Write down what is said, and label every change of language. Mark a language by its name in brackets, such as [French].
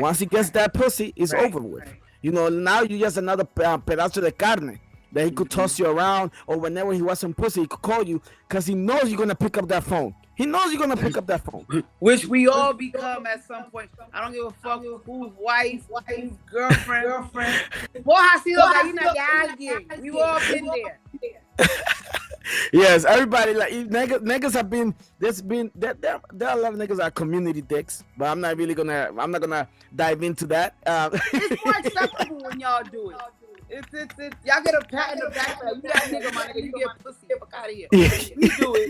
[English] Once he gets that pussy, it's over with. Right. Now you just another [Spanish] pedazo de carne [English] that he could toss you around, or whenever he wants some pussy, he could call you because he knows you're gonna pick up that phone. He knows you're gonna pick up that phone. Which we all become at some point. I don't give a fuck who's wife, who's girlfriend. [Spanish] Vos has sido gallina de alguien. [English] We've all been there. Yes, everybody like niggas have been. There are a lot of niggas that are community dicks, but I'm not gonna dive into that. It's more acceptable when y'all do it. It's y'all get a pat in the back like, you that nigga, my nigga, you get pussy, fuck out of here. We do it.